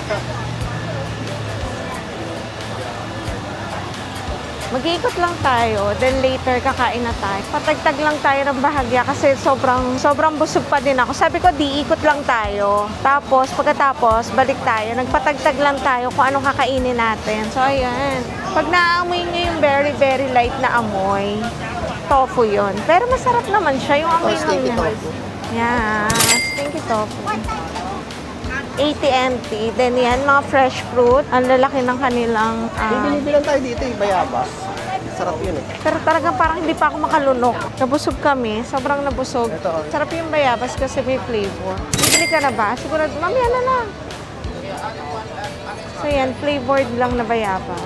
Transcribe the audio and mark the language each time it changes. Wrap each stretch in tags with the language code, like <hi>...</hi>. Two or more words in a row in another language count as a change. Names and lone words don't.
<tl>Mag-iikot lang tayo,</tl> <en>then later</en> <tl>kakain na tayo. Patagtag lang tayo ng bahagya kasi sobrang busog pa din ako. Sabi ko, di ikot lang tayo. Tapos, pagkatapos, balik tayo. Nagpatagtag lang tayo kung anong kakainin natin. So, ayan. Pag naamoy nyo yung</tl> <en>very, very light</en> <tl>na amoy, tofu yun. Pero masarap naman siya, yung amoy lang niya.</tl> <en>Yeah, stinky tofu.</en> <tl>80 NT. Then yan, mga</tl> <en>fresh fruit.</en> <tl>Ang lalaki ng kanilang... Binibilang tayo dito yung bayabas. Sarap yun eh. Pero talagang parang hindi pa ako makalunok. Nabusog kami. Sobrang nabusog. Ito. Sarap yung bayabas kasi may flavor. Bibili ka na ba? Siguro, mamaya na lang. So yan, flavored lang na bayabas.</tl>